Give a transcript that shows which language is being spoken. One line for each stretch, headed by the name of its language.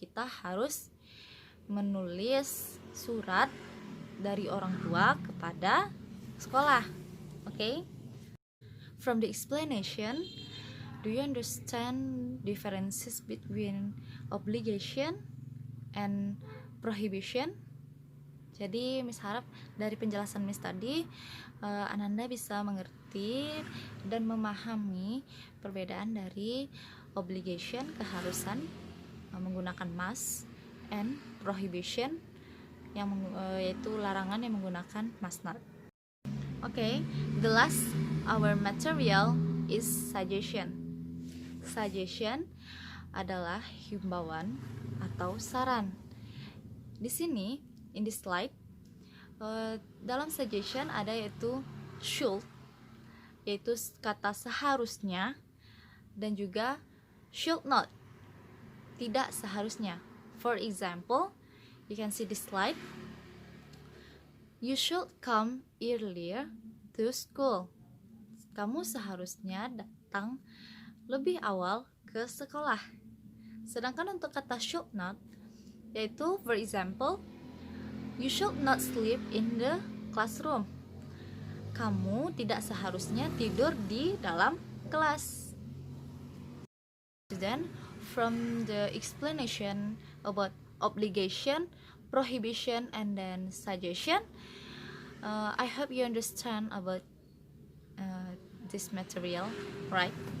Indonesian: Kita harus menulis surat dari orang tua kepada sekolah.
English: Okay? From the explanation, do you understand differences between obligation and prohibition?
Indonesian: Jadi Miss harap dari penjelasan Miss tadi Ananda bisa mengerti dan memahami perbedaan dari obligation, keharusan menggunakan must, and prohibition yang yaitu larangan yang menggunakan must not.
English: Okay, the last our material is suggestion.
Indonesian: Suggestion adalah himbauan atau saran. Di sini, in this slide, dalam suggestion ada yaitu should, yaitu kata seharusnya, dan juga should not, tidak seharusnya.
English: For example, you can see this slide. You should come earlier to school.
Indonesian: Kamu seharusnya datang lebih awal ke sekolah. Sedangkan untuk kata should not, yaitu for example, you should not sleep in the classroom. Kamu tidak seharusnya tidur di dalam kelas.
English: Then from the explanation about obligation, prohibition, and then suggestion, I hope you understand about this material, right?